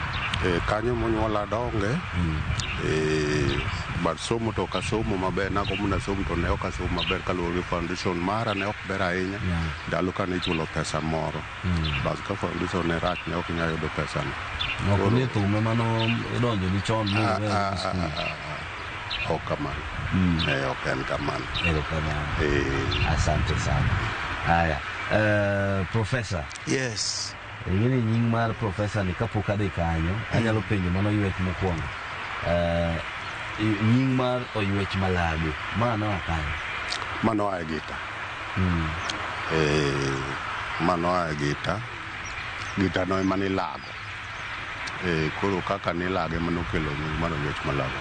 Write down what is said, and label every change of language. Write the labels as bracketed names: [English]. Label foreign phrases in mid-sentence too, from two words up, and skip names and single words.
[Luo (Kenya and Tanzania)] kanyo monyuola donge bar somo to ka somo maber nagomo na somo to ne ok asomo maber kaluwore gi foundation mara ne ok ber ahinya ndalo kane ichulo pesa moro bas ka foundation ne rach ne ok nyalo yudo pesa no ok ni thume mano idonjo gi chon ok kamano ok en kamano [Swahili] asante sana haya professor [English] yes [Luo (Kenya and Tanzania)] ing'eni nying mar professor ni kapok adhi kanyo anyalo penjo mano ywech mokwongo nying mar Oywech Malago mano akanya mano ae gita mano ae gita no ema nilago koro kaka nilage mano kelo nying mar Oywech Malago